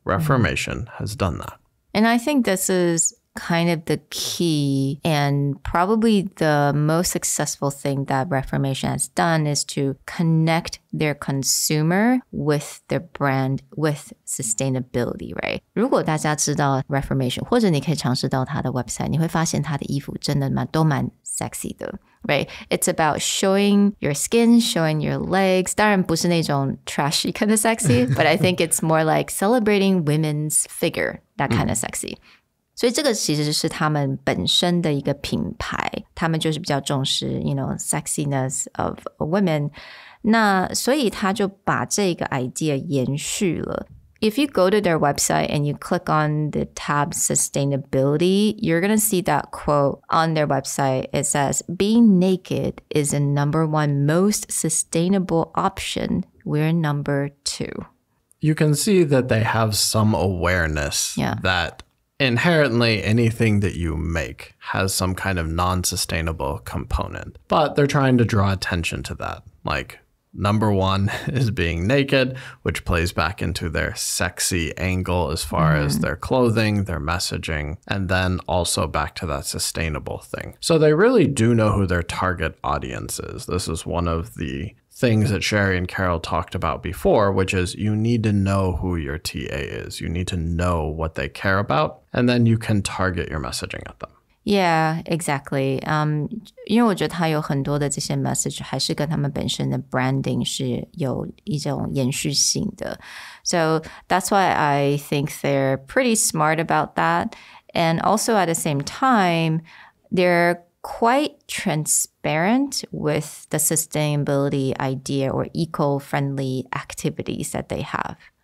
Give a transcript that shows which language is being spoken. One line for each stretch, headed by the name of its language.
English: Reformation has done that. And I think this is kind of the key and probably the most successful thing that Reformation has done is to connect their consumer with their brand, with sustainability, right?
Chinese: 如果大家知道 Reformation 或者你可以尝试到他的 website, 你会发现他的衣服真的都蛮 sexy 的 right?
English: It's about showing your skin, showing your legs.
Chinese: 当然不是那种
English: trashy kind of sexy, but I think it's more like celebrating women's figure, that kind of sexy.
Chinese: 所以这个其实是他们本身的一个品牌，他们就是比较重视
English: sexiness of a woman.
Chinese: 那所以他就把这个 idea 延续了。
English: If you go to their website and you click on the tab sustainability, you're going to see that quote on their website. It says, being naked is the #1 most sustainable option. We're #2. You can see that they have some awareness that inherently anything that you make has some kind of non-sustainable component, but they're trying to draw attention to that. Like, #1 is being naked, which plays back into their sexy angle as far as their clothing, their messaging, and then also back to that sustainable thing. So they really do know who their target audience is. This is one of the things that Sherry and Carol talked about before, which is you need to know who your TA is. You need to know what they care about, and then you can target your messaging at them. Yeah, exactly.
Chinese: 因为我觉得他有很多的这些 message 还是跟他们本身的 branding 是有一种延续性的.
English: So that's why I think they're pretty smart about that. And also at the same time, they're quite transparent with the sustainability idea or eco-friendly activities that they have.